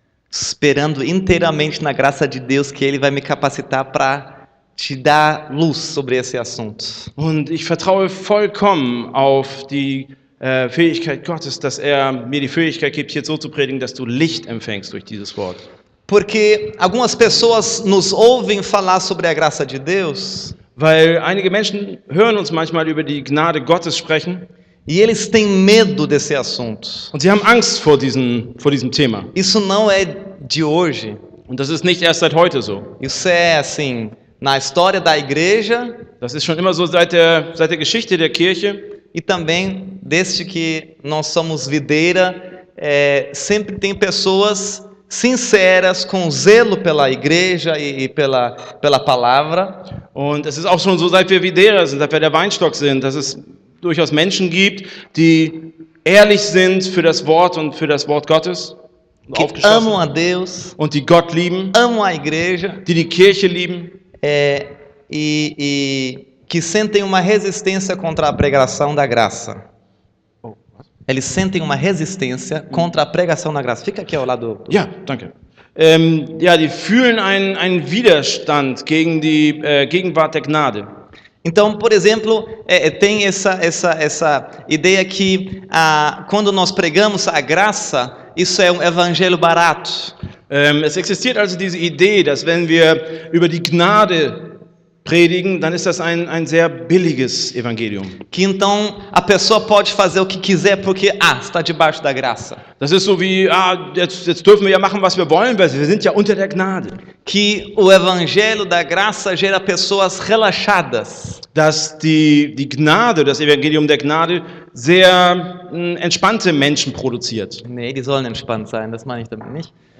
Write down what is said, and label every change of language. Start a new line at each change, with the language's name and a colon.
Portuguese: Esperando inteiramente na graça de Deus que Ele vai me capacitar para te dar luz sobre esse assunto.
German: Und ich vertraue vollkommen auf die Fähigkeit Gottes, dass mir die Fähigkeit gibt, hier so zu predigen, dass du Licht empfängst durch dieses Wort.
Portuguese: Porque algumas pessoas nos ouvem falar sobre a graça de Deus
German: Weil einige Menschen hören uns manchmal über die Gnade Gottes sprechen
Portuguese: e eles têm medo desse assunto.
German: und sie haben Angst vor diesem Thema.
Portuguese: Isso não é de hoje.
German: Und das ist nicht erst seit heute so.
Portuguese: Isso é assim, na história da igreja
German: Das ist schon immer so seit der Geschichte der Kirche.
Portuguese: e também desde que nós somos videira, sempre tem pessoas sinceras, com zelo pela igreja e pela palavra.
German: Und es ist auch schon so, seit wir Videra sind, seit wir der Weinstock sind, dass es durchaus Menschen gibt, die ehrlich sind für das Wort und für das Wort Gottes.
Portuguese: Que amam a Deus,
German: Und die Gott lieben,
Portuguese: amam a igreja
German: die Kirche lieben
Portuguese: e que sentem uma resistência contra a pregação da graça. Eles sentem uma resistência contra a pregação da graça. Fica aqui ao lado.
German: Ja, danke. Die fühlen einen Widerstand gegen die Gegenwart der Gnade.
Portuguese: Então, por exemplo, tem essa ideia que quando nós pregamos a graça, isso é um evangelho barato.
German: Es existiert also diese Idee, dass wenn wir über die Gnade predigen, dann ist das ein sehr billiges Evangelium.
Portuguese: Que então a pessoa pode fazer o que quiser porque está debaixo da graça.
German: Das ist so wie, jetzt dürfen wir ja machen, was wir wollen, weil wir sind ja unter der Gnade.
Portuguese: Que o evangelho da graça gera pessoas relaxadas.
German: Dass die Gnade, das Evangelium der Gnade, sehr entspannte Menschen produziert. Nee, die sollen entspannt sein, das meine ich damit nicht.